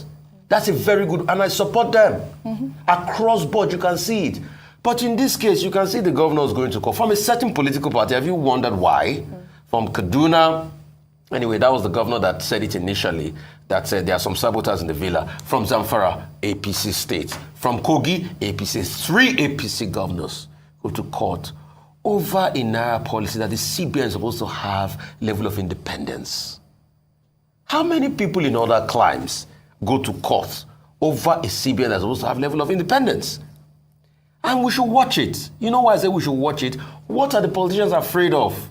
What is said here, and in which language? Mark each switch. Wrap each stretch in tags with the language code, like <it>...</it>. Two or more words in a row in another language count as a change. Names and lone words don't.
<en>That's a very good, and I support them. Across board, you can see it. But in this case, you can see the governors going to court from a certain political party. Have you wondered why? From Kaduna, anyway, that was the governor that said it initially, that said there are some saboteurs in the villa. From Zamfara, APC state. From Kogi, APC. 3 APC governors go to court over a Naira policy that the CBN is supposed to have level of independence. How many people in other climes go to court over a CBN that's supposed to have level of independence? And we should watch it. You know why I say we should watch it? What are the politicians afraid of?</en>